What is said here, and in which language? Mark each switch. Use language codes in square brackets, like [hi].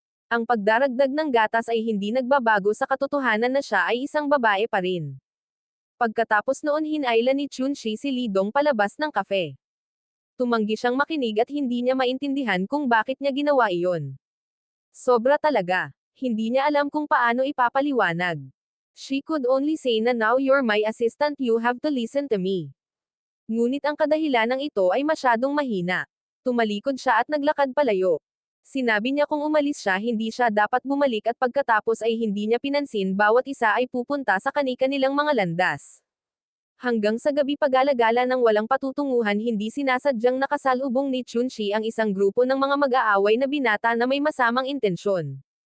[tl] Ang pagdaragdag ng gatas ay hindi nagbabago sa katotohanan na siya ay isang babae pa rin. Pagkatapos noon, hinailan ni Chunshi si Lidong palabas ng kafe. Tumanggi siyang makinig at hindi niya maintindihan kung bakit niya ginawa iyon. Sobra talaga. Hindi niya alam kung paano ipapaliwanag. [en] She could only say na now you're my assistant, you have to listen to me. [tl] Ngunit ang kadahilanang ito ay masyadong mahina. Tumalikod siya at naglakad palayo. Sinabi niya kung umalis siya, hindi siya dapat bumalik, at pagkatapos ay hindi niya pinansin bawat isa ay pupunta sa kani-kanilang mga landas. Hanggang sa gabi, pag-alagala ng walang patutunguhan, hindi sinasadyang nakasalubong ni Chunshi ang isang grupo ng mga mag-aaway na binata na may masamang intensyon.